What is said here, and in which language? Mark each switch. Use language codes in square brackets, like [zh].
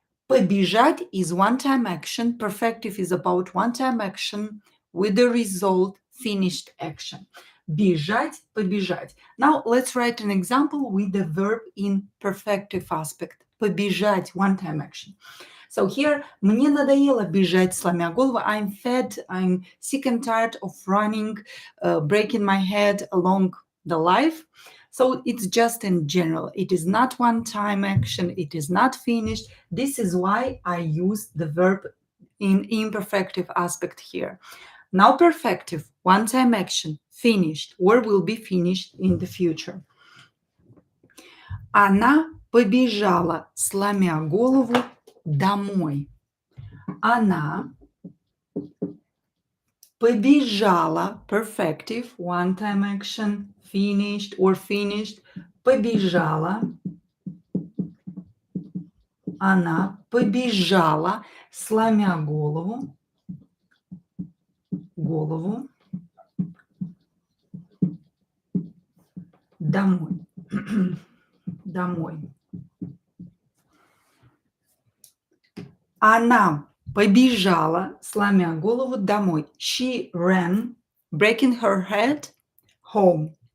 [ru] Побежать [en] is one-time action. Perfective is about one-time action with the result finished action. [ru] Бежать, побежать. [en] Now let's write an example with the verb in perfective aspect. [ru] Побежать, [en] one-time action. So here, [ru] мне надоело бежать, сломя голову. [en] I'm fed, I'm sick and tired of running, breaking my head along the life. So it's just in general. It is not one-time action. It is not finished. This is why I use the verb in imperfective aspect here. Now perfective, one-time action, finished, or will be finished in the future. [ru] Она побежала, сломя голову, домой. Она побежала, [en] perfective, one-time action, finished or finished, [ru] побежала. Она побежала, сломя голову, домой. Домой. Она побежала, сломя голову, домой. [en] She ran, breaking her head, home.